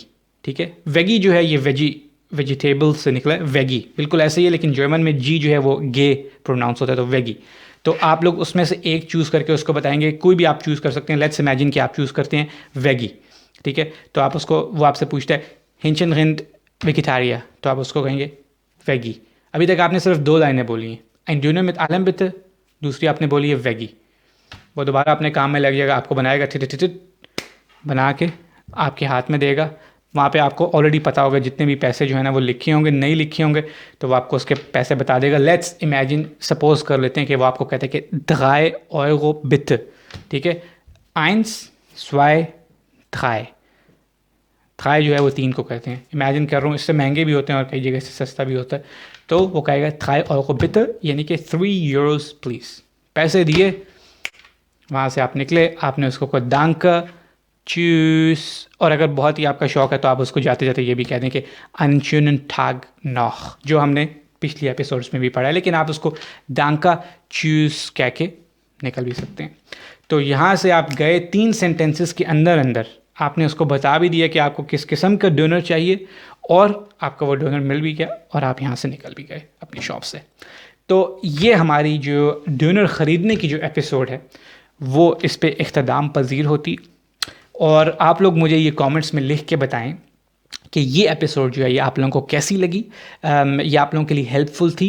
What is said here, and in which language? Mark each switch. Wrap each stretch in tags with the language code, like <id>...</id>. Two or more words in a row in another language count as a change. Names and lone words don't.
<hi>ठीक है, वेगी जो है ये वेजिटेबल से निकला है, वेगी बिल्कुल ऐसे ही है, लेकिन जर्मन में जी जो है वो गे प्रोनाउंस होता है, तो वेगी। तो आप लोग उसमें से एक चूज़ करके उसको बताएंगे, कोई भी आप चूज़ कर सकते हैं।</hi> <en>Let's imagine</en> <hi>कि आप चूज़ करते हैं वेगी। ठीक है, तो आप उसको, वो आपसे पूछता है</hi> <de>Hähnchen, Rind, Vegetaria,</de> <hi>तो आप उसको कहेंगे वेगी। अभी तक आपने सिर्फ 2 लाइनें बोली हैं,</hi> <de>ein Döner mit allem bitte,</de> <hi>दूसरी आपने बोली है वेगी। वो दोबारा अपने काम में लग जाएगा, आपको बनाएगा, टिट बना के आपके हाथ में देगा। वहाँ पे आपको ऑलरेडी पता होगा जितने भी पैसे जो है ना वो लिखे होंगे, नहीं लिखे होंगे, तो वो आपको उसके पैसे बता देगा।</hi> <en>Let's imagine,</en> <hi>सपोज कर लेते हैं कि वो आपको कहते हैं कि</hi> <de>3 Euro bitte।</de> <hi>ठीक है, 1, 2, 3, 3 जो है वो 3 को कहते हैं। इमेजिन कर रहा हूँ, इससे महंगे भी होते हैं और कई जगह से सस्ता भी होता है। तो वो कहेगा</hi> <de>3 Euro bitte,</de> <hi>यानी कि 3</hi> <en>euros please.</en> <hi>पैसे दिए, वहाँ से आप निकले, आपने उसको कोई</hi> <de>danke, tschüss,</de> <hi>और अगर बहुत ही आपका शौक़ है तो आप उसको जाते जाते ये भी कह दें कि</hi> <de>einen schönen Tag noch,</de> <hi>जो हमने पिछली एपिसोड्स में भी पढ़ा है, लेकिन आप उसको</hi> <de>danke, tschüss</de> <hi>कह के निकल भी सकते हैं। तो यहाँ से आप गए 3 सेंटेंसेस के अंदर अंदर आपने उसको बता भी दिया कि आपको किस किस्म का डोनर चाहिए, और आपका वो डोनर मिल भी गया, और आप यहाँ से निकल भी गए अपनी शॉप से। तो ये हमारी जो डोनर ख़रीदने की जो एपिसोड है वो इस पे इख्तिताम पजीर होती, और आप लोग मुझे ये कमेंट्स में लिख के बताएं कि ये एपिसोड जो है ये आप लोगों को कैसी लगी, ये आप लोगों के लिए हेल्पफुल थी।</hi>